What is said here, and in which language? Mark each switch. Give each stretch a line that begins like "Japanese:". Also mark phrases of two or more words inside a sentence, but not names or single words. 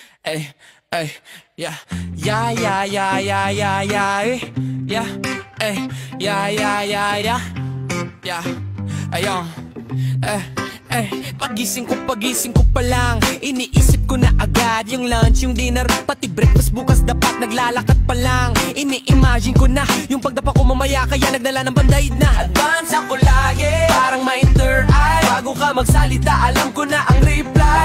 Filipino: Ay, ay, yeah, yeah, yeah, yeah, yeah, yeah, yeah, yeah, ay, yeah, yeah, yeah, yeah, yeah, ayun, pagising ko pa lang, iniisip ko na agad yung lunch, yung dinner, pati breakfast bukas dapat naglalakad pa lang. Ini-imagine ko na yung pagdapa ko mamaya, kaya nagdala ng bandaid na. Advance ako lagi, parang may
English: third eye.
Filipino: Bago ka magsalita, alam ko na ang reply.